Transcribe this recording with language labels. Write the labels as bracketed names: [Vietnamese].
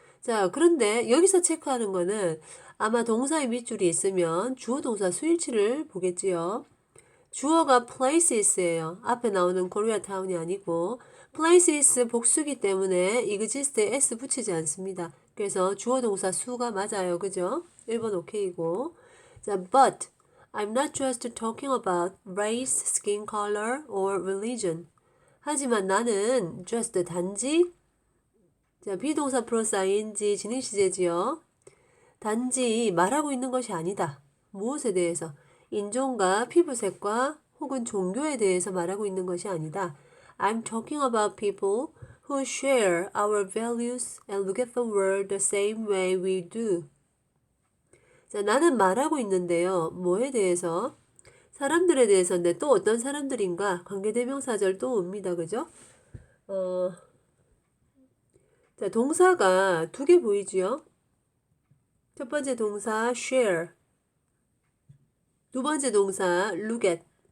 [Korean] 자, 그런데 여기서 체크하는 거는 아마 동사의 밑줄이 있으면 주어 동사 수일치를 보겠지요. 주어가 places예요. 앞에 나오는 Koreatown이 아니고 places 복수기 때문에 exist에 s 붙이지 않습니다. 그래서 주어 동사 수가 맞아요. 그죠? 1번 오케이고. [English] 자, but I'm not just talking about race, skin color, or religion. [Korean] 하지만 나는 just 단지 자, 비동사 플러스 ing 진행시제지요. 단지 말하고 있는 것이 아니다. 무엇에 대해서? 인종과 피부색과 혹은 종교에 대해서 말하고 있는 것이 아니다. [English] I'm talking about people who share our values and look at the world the same way we do. [Korean] 자, 나는 말하고 있는데요. 뭐에 대해서? 사람들에 대해서인데 또 어떤 사람들인가? 관계대명사절 또 옵니다. 그죠? 자, 동사가 두 개 보이지요? 첫 번째 동사 share, 두 번째 동사 look at.